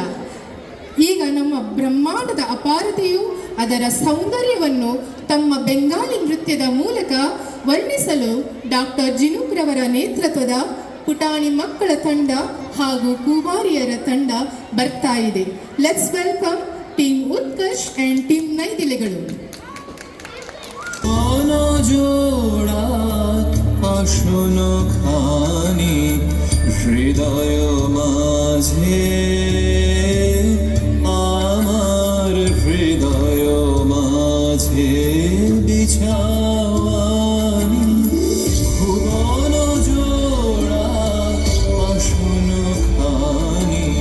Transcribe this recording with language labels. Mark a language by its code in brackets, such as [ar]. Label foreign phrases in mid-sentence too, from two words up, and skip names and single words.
[kn] ಈಗ ನಮ್ಮ ಬ್ರಹ್ಮಾಂಡದ ಅಪಾರತೆಯು ಅದರ ಸೌಂದರ್ಯವನ್ನು ತಮ್ಮ ಬೆಂಗಾಲಿ ನೃತ್ಯದ ಮೂಲಕ ವರ್ಣಿಸಲು ಡಾಕ್ಟರ್ ಜಿನುಕ್ರವರ ನೇತೃತ್ವದ ಪುಟಾಣಿ ಮಕ್ಕಳ ತಂಡ ಹಾಗೂ ಕುಮಾರಿಯರ ತಂಡ ಬರ್ತಾ ಇದೆ. [en] Let's welcome Team Utkarsh and team ನೈದಿಲೆಗಳು. [bn] হৃদয় মাঝে আমার হৃদয় মাঝে বিছাওয়ানি ভুবন জোড়া আসন খানি